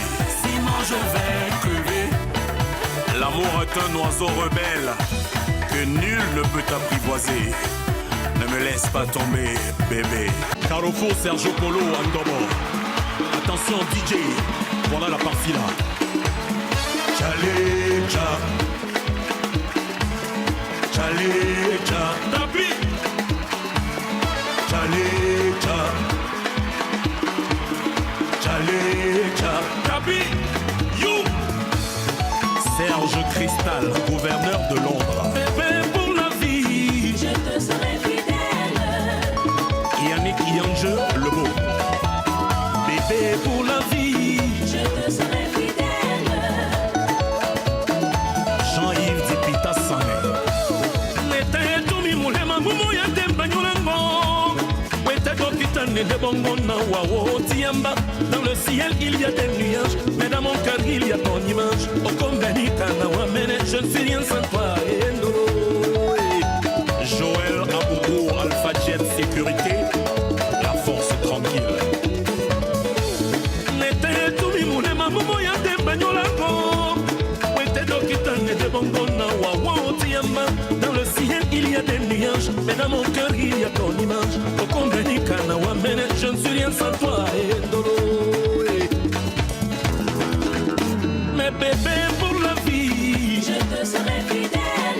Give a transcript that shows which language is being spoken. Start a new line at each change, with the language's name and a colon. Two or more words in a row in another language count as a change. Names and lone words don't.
French: Sinon je vais crever. L'amour est un oiseau rebelle que nul ne peut apprivoiser. Ne me laisse pas tomber, bébé. Carrefour Sergio Polo Andobo. Attention DJ, voilà la partie là. Chalecha, chalecha, tapi. Chalecha, chalecha, tapi. You. Serge Cristal, gouverneur de Londres. Bébé pour la vie, je te serai fidèle. Yannick Yange, le beau. Bébé pour la vie, je te serai fidèle. Jean-Yves Dipita Sané.
Duala: Nete tumi mulema mumu ya demba nyulengo. Wete dokitane de bongo na wawo tiamba.
French: Dans le ciel il y a des nuages, mais dans mon cœur il y a ton image. Au Kombeni Kanawamene, je ne suis rien sans toi. Joël Abougou, Alpha Jet Sécurité, la force tranquille.
Duala: Nete tumi mulema mumu ya demba nyulengo. Wete dokitane de bongo na wawo tiamba.
French: Dans le ciel il y a des nuages, Mais dans mon cœur, il y a ton image. Au comble du Kanawa, je ne suis rien sans toi, Ndolo. Mais bébé, pour la vie, Je te serai fidèle.